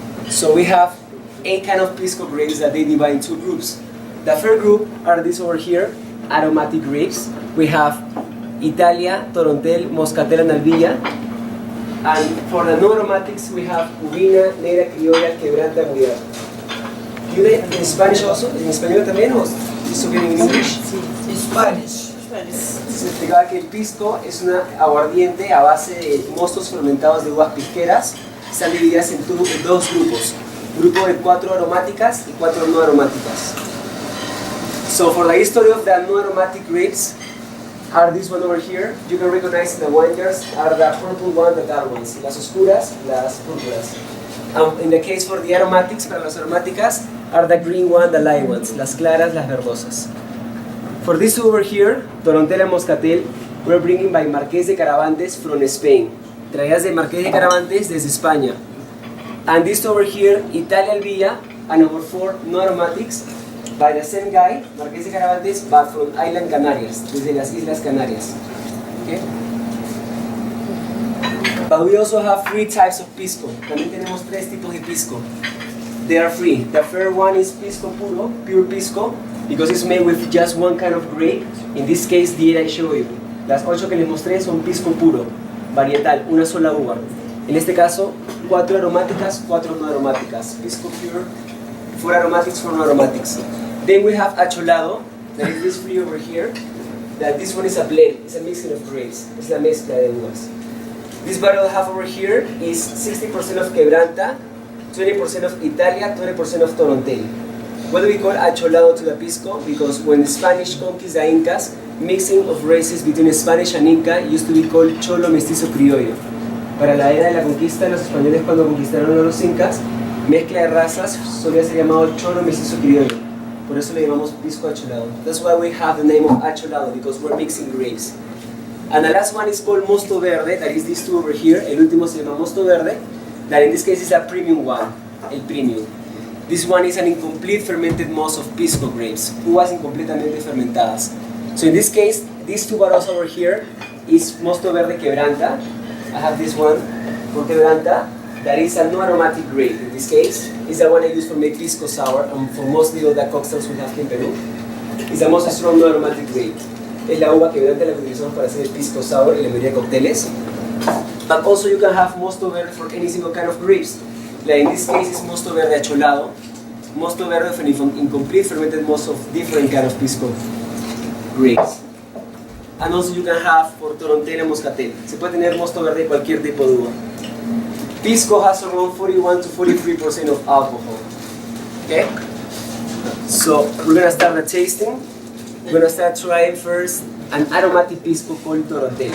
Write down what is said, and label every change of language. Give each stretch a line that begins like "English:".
English: So we have 8 kinds of Pisco grapes that they divide in 2 groups. The first group are these over here, aromatic grapes. We have Italia, Torontel, Moscatel, and Albilla. And for the non-aromatics, we have Uvina, Negra, Criolla, Quebranta, and Guiar. You read in Spanish also?
Spanish: ¿En español también o eso viene en English? Sí, Spanish. Se explicaba que el pisco es una aguardiente a base de mostos fermentados de uvas pisqueras. Están divididas en 2 grupos. Grupo de 4 aromáticas y 4 no aromáticas.
English: So for the history of the no aromatic grapes, are this one over here. You can recognize the wine jars are the purple one, the dark ones.
Spanish: Las oscuras, las púrpuras.
English: In the case for the aromatics,
Spanish: para las aromáticas,
English: are the green one, the light ones.
Spanish: Las claras, las verdosas.
English: For this two over here, Torontel and Moscatel, we're bringing by Marqués de Carabantes from Spain.
Spanish: Traídas de Marqués de Carabantes desde España.
English: And this over here, Italia Albilla, and number 4, no aromatics, by the same guy, Marqués de Carabantes, but from Island Canarias,
Spanish: desde las Islas Canarias.
English: Okay? But we also have 3 types of pisco.
Spanish: También tenemos 3 tipos de pisco.
English: They are free. The first one is pisco puro, pure pisco, because it's made with just one kind of grape. In this case, the 8 I show you.
Spanish: Las 8 que les mostré son pisco puro, varietal, una sola uva. En este caso, 4 aromáticas, 4 no aromáticas.
English: Pisco pure, 4 aromatics, 4 no aromatics. Then we have acholado, that is this free over here. That this one is a blend, it's a mixing of grapes.
Spanish: Es la mezcla de uvas.
English: This bottle I have over here is 60% of Quebranta, 20% of Italia, 20% of Torontel. What do we call acholado to the pisco? Because when the Spanish conquered the Incas, mixing of races between Spanish and Inca used to be called cholo mestizo criollo.
Spanish: Para la era de la conquista, los españoles cuando conquistaron a los incas, mezcla de razas solía ser llamado cholo mestizo criollo. Por eso le llamamos pisco acholado.
English: That's why we have the name of acholado, because we're mixing grapes. And the last one is called mosto verde, that is these 2 over here.
Spanish: El último se llama mosto verde,
English: that in this case is a premium one,
Spanish: el premium.
English: This one is an incomplete fermented must of pisco grapes,
Spanish: uvas incompletamente fermentadas.
English: So in this case, these 2 bottles over here is mosto verde quebranta. I have this one for quebranta, that is a no aromatic grape. In this case, is the one I use for make Pisco Sour and for mostly all the cocktails we have here in Peru. It's the most strong no aromatic grape.
Spanish: Es la uva quebranta la que utilizamos para hacer el Pisco Sour y la mayoría de cócteles.
English: But also you can have mosto verde for any single kind of grapes. Like in this case is mosto verde acholado, mosto verde for incomplete fermented must of different kind of pisco grapes. And also you can have for Torontel and Moscatel.
Spanish: Se puede tener mosto verde de cualquier tipo de uva.
English: Pisco has around 41 to 43% of alcohol. Okay? So we're gonna start the tasting. We're gonna start trying first an aromatic pisco called Torontel.